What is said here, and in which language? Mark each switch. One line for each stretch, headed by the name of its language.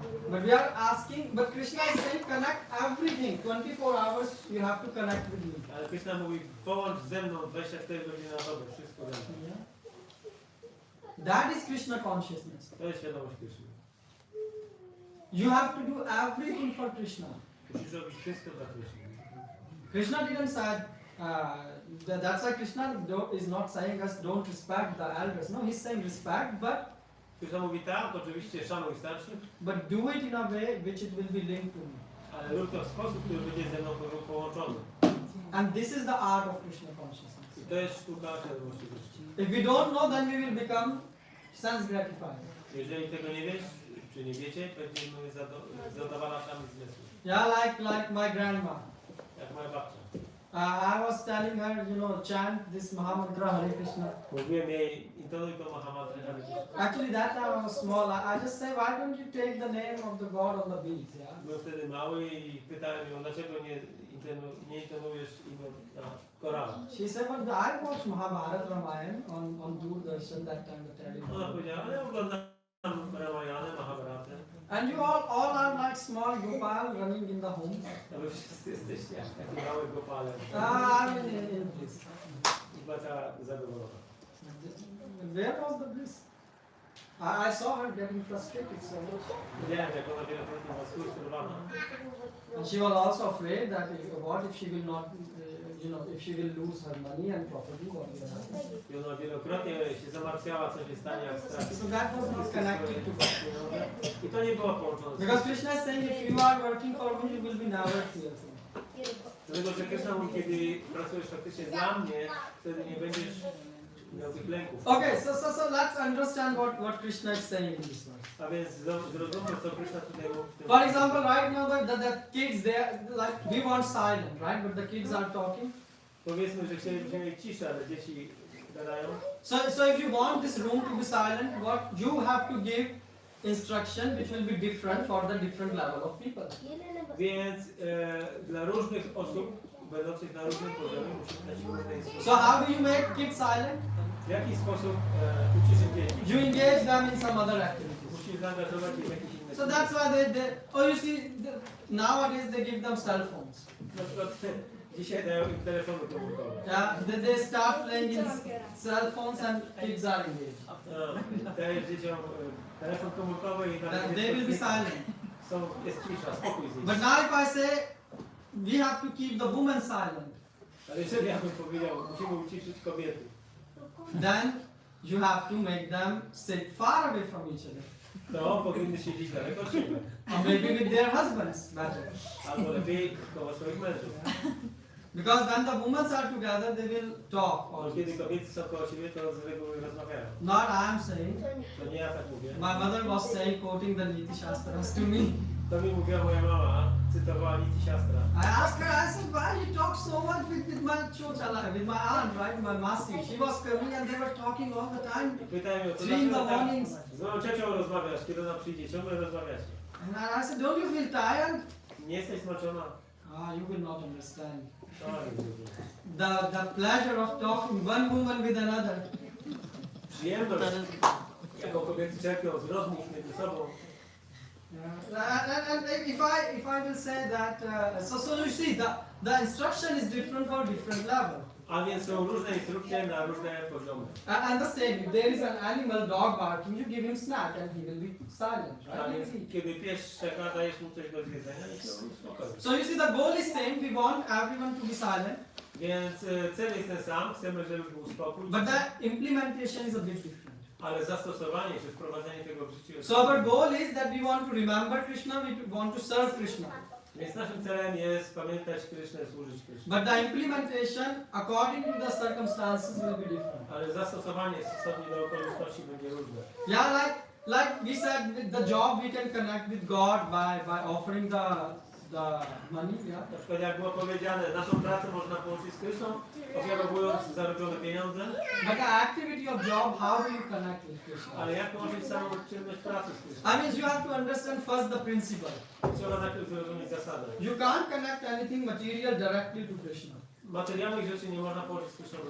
English: But we are asking, but Krishna is saying connect everything. 24 hours you have to connect with me.
Polish: Ale Krishna mówi, połącz ze mną 24 godziny na dobę, wszystko ze mną.
English: Yeah. That is Krishna consciousness.
Polish: To jest świadomość Kryszny.
English: You have to do everything for Krishna.
Polish: Musisz robić wszystko dla Kryszny.
English: Krishna didn't say, that's why Krishna is not saying us don't respect the elders. No, he's saying respect, but
Polish: Krishna mówi tak, oczywiście szanuj starszych,
English: do it in a way which it will be linked to me.
Polish: ale rób to w sposób, który będzie ze mną połączony.
English: And this is the art of Krishna consciousness.
Polish: I to jest sztuka świadomości Kryszny.
English: If we don't know, then we will become sense gratified.
Polish: Jeżeli tego nie wiesz, czy nie wiecie, będziemy zadowalamy zmysłu.
English: Yeah, like my grandma.
Polish: Jak moja babcia.
English: I was telling her, chant this Mahamantra Hare Krishna.
Polish: Mówiłem jej, intonuj to Mahamantrę Hare Krishna.
English: Actually, that time I was small. I just say, why don't you take the name of the God on the beads? Yeah.
Polish: Byłem wtedy mały i pytałem ją, dlaczego nie intonujesz imię na korale.
English: She said, but I watched Mahabharata Ramayana on Doordarshan that time, the television.
Polish: Ona powiedziała, ale ja oglądam Ramayanę, Mahabharatę.
English: And you all are like small Gopal running in the home.
Polish: A wy wszyscy jesteście jak takie małe gopale.
English: I'm in bliss.
Polish: I była cała zadowolona.
English: Where was the bliss? I saw her getting frustrated so much.
Polish: Widziałem, jak ona wielokrotnie była sfrustrowana.
English: And she was also afraid that what if she will not, if she will lose her money and property, what will happen?
Polish: I ona wielokrotnie się zamartwiała, co się stanie, jak straci.
English: So that was not connected to God.
Polish: I to nie było połączone z
English: Because Krishna is saying, if you are working for me, you will be never fearful.
Polish: Dlatego, że Krishna mówi, kiedy pracujesz faktycznie dla mnie, wtedy nie będziesz miał tych lęków.
English: Okay, so let's understand what Krishna is saying in this verse.
Polish: A więc zrozummy, co Krishna tutaj mówi w tym.
English: For example, right now the kids, we want silence, right? But the kids are talking.
Polish: Powiedzmy, że chcielibyśmy mieć ciszę, ale dzieci gadają.
English: So if you want this room to be silent, what you have to give instruction which will be different for the different level of people.
Polish: Więc dla różnych osób, będących na różnym poziomie, musimy dać różne instrukcje.
English: So how do you make kids silent?
Polish: W jaki sposób uczysz dzieci?
English: You engage them in some other activities.
Polish: Musisz zaangażować ich w jakieś inne
English: So that's why you see, nowadays they give them cell phones.
Polish: Na przykład dzisiaj dają im telefony komórkowe.
English: Yeah, they start playing in cell phones and kids are engaged.
Polish: Dajesz dzieciom telefon komórkowy i
English: That they will be silent.
Polish: jest cisza, spokój z nimi.
English: But now if I say we have to keep the woman silent,
Polish: Ale jeżeli ja bym powiedział, musimy uciszyć kobiety,
English: then you have to make them sit far away from each other.
Polish: to powinny siedzieć daleko od siebie.
English: Or maybe with their husbands better.
Polish: Albo lepiej koło swoich mężów.
English: Because when the women are together, they will talk.
Polish: Bo kiedy kobiety są koło siebie, to z reguły rozmawiają.
English: Not I am saying.
Polish: To nie ja tak mówię.
English: My mother was saying, quoting the Niti Shastras to me.
Polish: To mi mówiła moja mama, cytowała Niti Shastra.
English: I asked her, I said, why you talk so much with my chota, with my aunt, right, my masi. She was coming and they were talking all the time.
Polish: Pytałem ją, to
English: 3 in the
Polish: dlaczego tak
English: mornings.
Polish: z moją ciocią rozmawiasz, kiedy ona przyjdzie, ciągle rozmawiacie.
English: And I said, don't you feel tired?
Polish: Nie jesteś zmęczona?
English: You will not understand.
Polish: To nie rozumiem.
English: The pleasure of talking one woman with another.
Polish: Przyjemność, jaką kobiety czerpią z rozmów między sobą.
English: And if I will say that, so you see, the instruction is different for different level.
Polish: A więc są różne instrukcje na różne poziomy.
English: And the same, if there is an animal dog barking, you give him snack and he will be silent,
Polish: A
English: right?
Polish: więc kiedy pies szczeka, dajesz mu coś do zjedzenia i się uspokoisz.
English: So you see, the goal is same. We want everyone to be silent,
Polish: Więc cel jest ten sam, chcemy, żeby był spokój,
English: but the implementation is a bit different.
Polish: ale zastosowanie czy wprowadzenie tego w życie jest.
English: So our goal is that we want to remember Krishna, we want to serve Krishna.
Polish: Więc naszym celem jest pamiętać Krysznę, służyć Krysznie.
English: But the implementation, according to the circumstances, will be different.
Polish: Ale zastosowanie stosownie do okoliczności będzie różne.
English: Yeah, like we said, with the job we can connect with God by offering the money. Yeah.
Polish: Na przykład jak było powiedziane, naszą pracę można połączyć z Kryszną, ofiarowując zarobione pieniądze,
English: But the activity of job, how do you connect with Krishna?
Polish: ale jak połączyć samą czynność pracy z Kryszną?
English: I mean, you have to understand first the principle.
Polish: Trzeba najpierw zrozumieć zasadę.
English: You can't connect anything material directly to Krishna.
Polish: Materialnych rzeczy nie można połączyć z Kryszną.